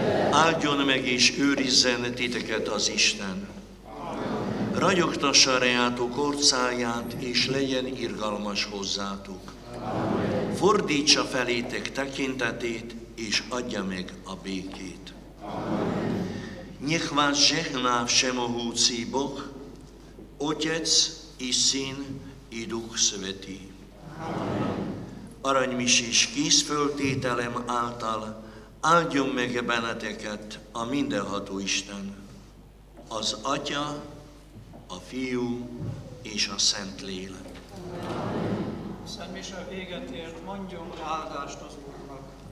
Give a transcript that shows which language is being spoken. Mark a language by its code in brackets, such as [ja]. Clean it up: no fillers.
[hu] Áldjon meg és őrizzen titeket az Isten. Ragyogtassa reátok orcáját, és legyen irgalmas hozzátok. Fordítsa felétek tekintetét, és adja meg a békét. [sk] Niech vás žehná všemohúci Boh, Otec i Syn i Duch Svätý. [hu] Aranymisés készföltételem által áldjon meg benneteket a mindenható Isten, az Atya, a Fiú és a Szentlélek. Szent Mise véget ért, mondjunk áldást az Úrnak.